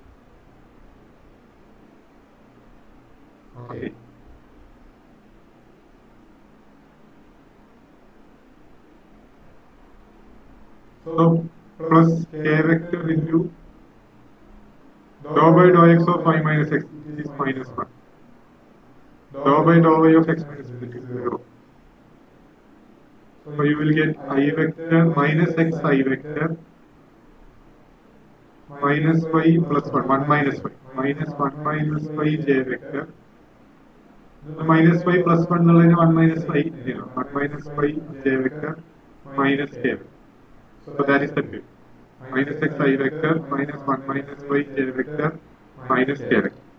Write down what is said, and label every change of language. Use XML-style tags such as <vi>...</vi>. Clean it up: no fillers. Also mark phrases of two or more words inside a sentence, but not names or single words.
<en>Okay, so plus k vector into dou by dou x of y minus x is -1. Dou by dou y of x minus z is 0. So you will get I vector minus x I vector minus y plus 1 minus y minus 1 minus y j vector minus y plus 1 nullane 1 minus y 1 minus y j vector minus k vector. So that is the view. Minus x I vector minus 1 minus y j vector minus k vector.</en>